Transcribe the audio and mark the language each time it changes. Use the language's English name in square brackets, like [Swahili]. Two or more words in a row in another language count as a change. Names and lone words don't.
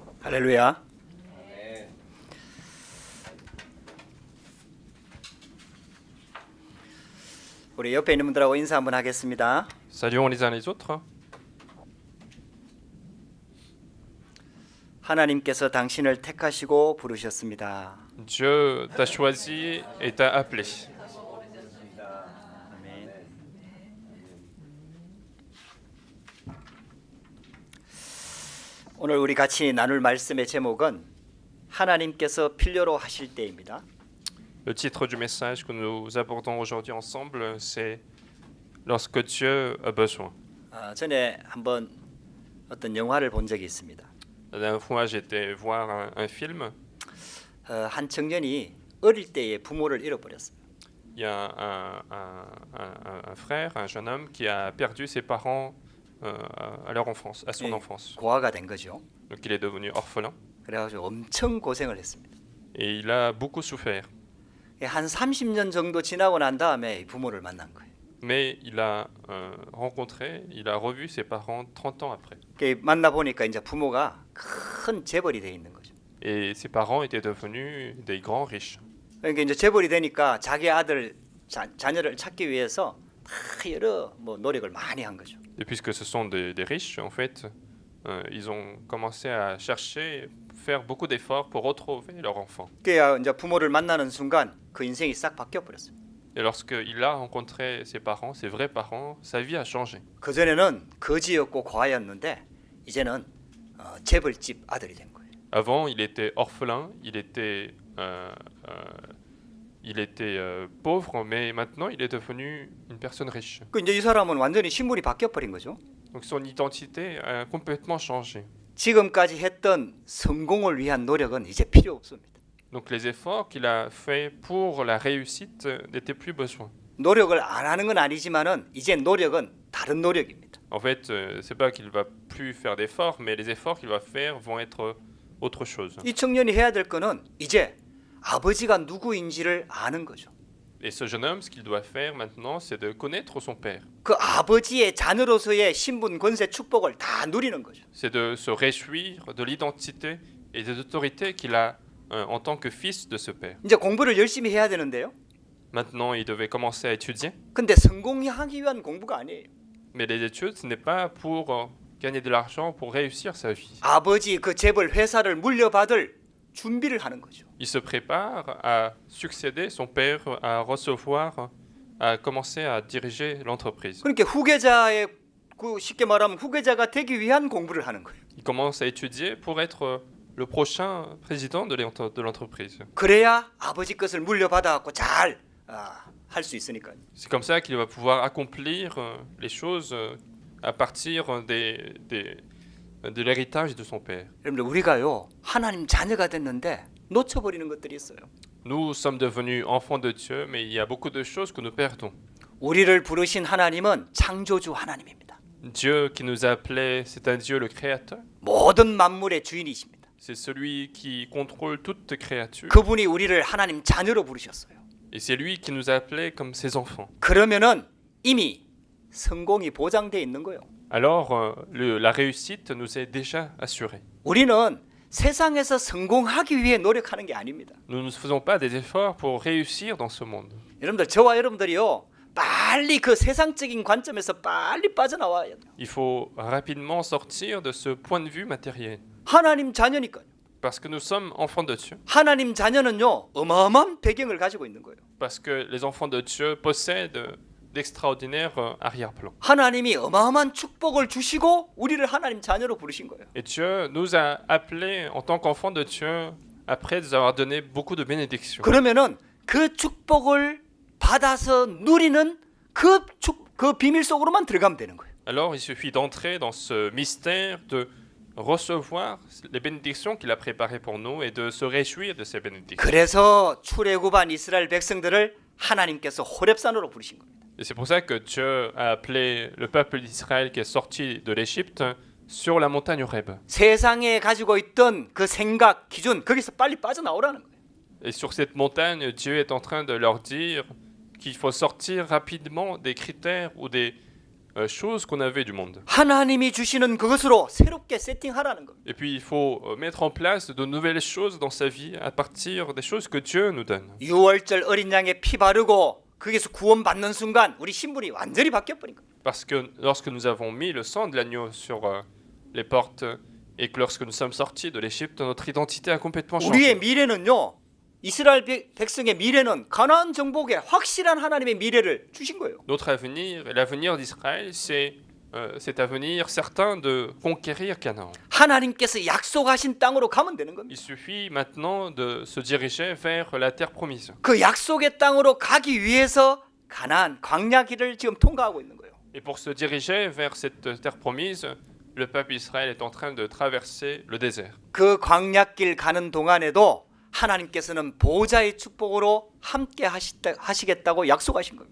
[Korean] 할렐루야. 우리 옆에 있는 분들하고 인사 한번 하겠습니다. [French] Saluons les uns les autres. [Korean] 하나님께서 당신을 택하시고 부르셨습니다. [French] Dieu t'a choisi et t'a appelé. [Korean] 아멘. 오늘 우리 같이 나눌 말씀의 제목은 하나님께서 필요로 하실 때입니다. [French] Le titre du message que nous abordons aujourd'hui ensemble, c'est Lorsque Dieu a besoin. [Korean] 전에 한번 어떤 영화를 본 적이 있습니다. [French] La dernière fois, j'étais voir un film. [Korean] 한 청년이 어릴 때에 부모를 잃어버렸어요. [French] Il y a un frère, un jeune homme qui a perdu ses parents à leur enfance, à son enfance. [Korean] 고아가 된 거죠. [French] Donc il est devenu orphelin [Korean] 그래가지고 엄청 고생을 했습니다. [French] et il a beaucoup souffert. [Korean] 한 30년 정도 지나고 난 다음에 부모를 만난 거예요. [French] Mais il a rencontré, il a revu ses parents 30 ans après. [Korean] 만나 보니까 이제 부모가 큰 재벌이 돼 있는 거죠. [French] Et ses parents étaient devenus des grands riches. [Korean] 그러니까 이제 재벌이 되니까 자기 아들 자녀를 찾기 위해서 다 여러 노력을 많이 한 거죠. [French] Et puisque ce sont des riches, en fait, ils ont commencé à chercher, faire beaucoup d'efforts pour retrouver leur enfant. [Korean] 그래야 이제 부모를 만나는 순간 그 인생이 싹 바뀌어 버렸어요. [French] Et lorsqu'il a rencontré ses parents, ses vrais parents, sa vie a changé. [Korean] 그 전에는 거지였고 고아였는데 이제는 재벌집 아들이 된 거예요. [French] Avant, il était orphelin, il était pauvre, mais maintenant, il est devenu une personne riche. [Korean] 그 이제 이 사람은 완전히 신분이 바뀌어 버린 거죠. [French] Donc son identité a complètement changé. [Korean] 지금까지 했던 성공을 위한 노력은 이제 필요 없습니다. [French] Donc les efforts qu'il a faits pour la réussite n'étaient plus besoin. [Korean] 노력을 안 하는 건 아니지만은 이제 노력은 다른 노력입니다. [French] En fait, c'est pas qu'il va plus faire d'efforts, mais les efforts qu'il va faire vont être autre chose. [Korean] 이 청년이 해야 될 거는 이제 아버지가 누구인지를 아는 거죠. [French] Et ce jeune homme, ce qu'il doit faire maintenant, c'est de connaître son père. [Korean] 그 아버지의 자녀로서의 신분, 권세, 축복을 다 누리는 거죠. [French] C'est de se réjouir de l'identité et des autorités qu'il a en tant que fils de ce père. [Korean] 이제 공부를 열심히 해야 되는데요. [French] Maintenant, il devait commencer à étudier. [Korean] 근데 성공하기 위한 공부가 아니에요. [French] Mais les études, ce n'est pas pour gagner de l'argent, pour réussir sa vie. [Korean] 아버지 그 재벌 회사를 물려받을 준비를 하는 거죠. [French] Il se prépare à succéder son père, à recevoir, à commencer à diriger l'entreprise. [Korean] 그러니까 후계자의 쉽게 말하면 후계자가 되기 위한 공부를 하는 거예요. [French] Il commence à étudier pour être le prochain président de l'entreprise. [Korean] 그래야 아버지 것을 물려받아 갖고 잘 할 수 있으니까요. [French] C'est comme ça qu'il va pouvoir accomplir les choses à partir de l'héritage de son père. [Korean] 여러분들 우리가요 하나님 자녀가 됐는데 놓쳐버리는 것들이 있어요. [French] Nous sommes devenus enfants de Dieu, mais il y a beaucoup de choses que nous perdons. [Korean] 우리를 부르신 하나님은 창조주 하나님입니다. [French] Dieu qui nous a appelés, c'est un Dieu le créateur. [Korean] 모든 만물의 주인이십니다. [French] C'est celui qui contrôle toute créature. [Korean] 그분이 우리를 하나님 자녀로 부르셨어요. [French] Et c'est lui qui nous a appelés comme ses enfants. [Korean] 그러면은 이미 성공이 보장돼 있는 거예요. [French] Alors, la réussite nous est déjà assurée. [Korean] 우리는 세상에서 성공하기 위해 노력하는 게 아닙니다. [French] Nous ne faisons pas des efforts pour réussir dans ce monde. [Korean] 여러분들 저와 여러분들이요 빨리 그 세상적인 관점에서 빨리 빠져나와야 돼요. [French] Il faut rapidement sortir de ce point de vue matériel. [Korean] 하나님 자녀니까요. [French] Parce que nous sommes enfants de Dieu. [Korean] 하나님 자녀는요 어마어마한 배경을 가지고 있는 거예요. [French] Parce que les enfants de Dieu possèdent d'extraordinaires arrière-plans. [Korean] 하나님이 어마어마한 축복을 주시고 우리를 하나님 자녀로 부르신 거예요. [French] Et Dieu nous a appelés en tant qu'enfants de Dieu après nous avoir donné beaucoup de bénédictions. [Korean] 그러면은 그 축복을 받아서 누리는 그 비밀 속으로만 들어가면 되는 거예요. [French] Alors il suffit d'entrer dans ce mystère, de recevoir les bénédictions qu'il a préparées pour nous et de se réjouir de ces bénédictions. [Korean] 그래서 출애굽한 이스라엘 백성들을 하나님께서 호렙산으로 부르신 겁니다. [French] Et c'est pour ça que Dieu a appelé le peuple d'Israël qui est sorti de l'Égypte sur la montagne Horeb. [Korean] 세상에 가지고 있던 그 생각, 기준 거기서 빨리 빠져나오라는 거예요. [French] Et sur cette montagne, Dieu est en train de leur dire qu'il faut sortir rapidement des critères ou des choses qu'on avait du monde. [Korean] 하나님이 주시는 그것으로 새롭게 세팅하라는 겁니다. [French] Et puis il faut mettre en place de nouvelles choses dans sa vie à partir des choses que Dieu nous donne. [Korean] 유월절 어린 양의 피 바르고 거기서 구원받는 순간 우리 신분이 완전히 바뀌어버린 겁니다. [French] Parce que lorsque nous avons mis le sang de l'agneau sur les portes et que lorsque nous sommes sortis de l'Égypte, notre identité a complètement [Korean] 우리의 [French] changé. [Korean] 미래는요. 이스라엘 백성의 미래는 가나안 정복의 확실한 하나님의 미래를 주신 거예요. [French] Notre avenir et l'avenir d'Israël, c'est cet avenir certain de conquérir Canaan. [Korean] 하나님께서 약속하신 땅으로 가면 되는 겁니다. [French] Il suffit maintenant de se diriger vers la terre promise. [Korean] 그 약속의 땅으로 가기 위해서 가나안 광야길을 지금 통과하고 있는 거예요. [French] Et pour se diriger vers cette terre promise, le peuple Israël est en train de traverser le désert. [Korean] 그 광야길 가는 동안에도 하나님께서는 보좌의 축복으로 함께 하시겠다고 약속하신 겁니다.